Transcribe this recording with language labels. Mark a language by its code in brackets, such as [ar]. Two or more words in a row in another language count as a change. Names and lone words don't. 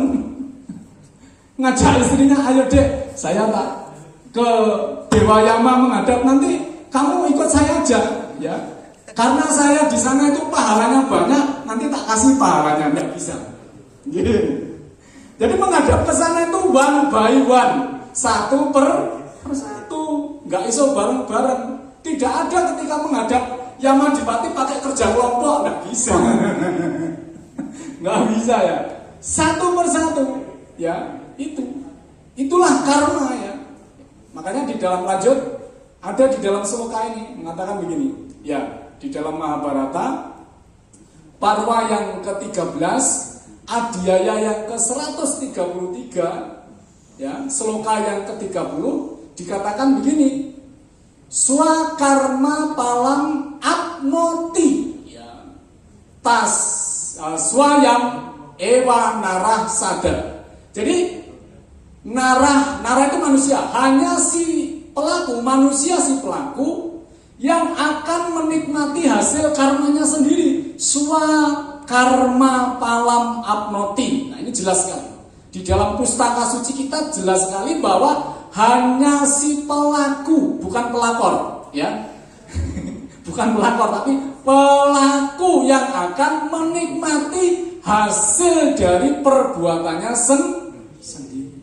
[id] Ngajak istrinya, ayo dek, saya tak ke Dewa Yama menghadap, nanti kamu ikut saya aja, ya. Karena saya di sana itu pahalanya banyak, nanti tak kasih pahalanya, nggak bisa. Jadi menghadap ke sana itu [en] one by one, [id] satu per satu, [jv] nggak iso bareng-bareng. [id] Tidak ada ketika menghadap Yamadipati pakai kerja kelompok, nggak bisa. Nggak bisa, ya. Satu persatu, ya, itulah karma, ya. Makanya di dalam lanjut ada di dalam sloka ini mengatakan begini, ya, di dalam Mahabharata Parwa yang ke-13, Adhyaya yang ke-133, ya, sloka yang ke-30 dikatakan begini, [sa] Swakarma palam apnoti, ya, tas swayam ewa narah sada. [id] Jadi narah itu manusia, hanya si pelaku, manusia si pelaku yang akan menikmati hasil karmanya sendiri. [sa] Swakarma palam apnoti. [id] Nah, ini jelas sekali. Di dalam pustaka suci kita jelas sekali bahwa hanya si pelaku, bukan pelakor, ya. Bukan pelakor, tapi pelaku yang akan menikmati hasil dari perbuatannya sendiri.